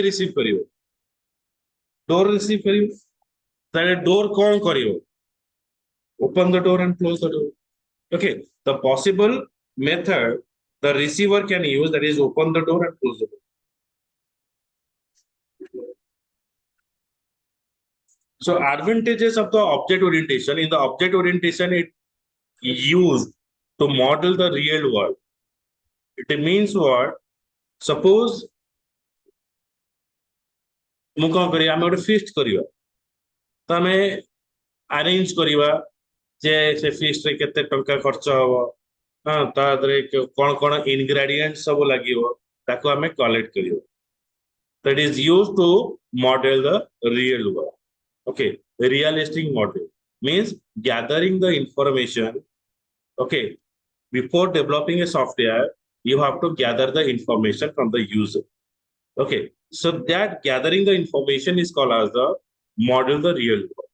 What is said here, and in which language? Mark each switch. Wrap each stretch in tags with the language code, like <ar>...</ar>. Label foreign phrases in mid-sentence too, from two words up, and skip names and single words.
<or>ରିସିଭ କରିବ ଡୋର ରିସିଭ କରିବ ତାହେଲେ ଡୋର କଣ କରିବ</or> <en>open the door and close the door. Okay, the possible method the receiver can use, that is open the door and close the door. So advantages of the object orientation. In the object orientation, it used to model the real world. It means what? Suppose</en> <or>ମୁଁ କଣ କରିବା ଆମେ ଗୋଟେ ଫିଷ୍ଟ କରିବା ତ ଆମେ ଆରେଞ୍ଜ କରିବା ଯେ ସେ ଫିଷ୍ଟରେ କେତେ ଟଙ୍କା ଖର୍ଚ୍ଚ ହବ ହଁ ତା ଦେହରେ କଣ କଣ ଇନଗ୍ରେଡିଏଣ୍ଟ ସବୁ ଲାଗିବ ତାକୁ ଆମେ କଲେକ୍ଟ କରିବା</or> <en>that is used to model the real world. Okay, realistic model means gathering the information. Okay, before developing a software, you have to gather the information from the user. Okay, so that gathering the information is called as the model the real world.</en>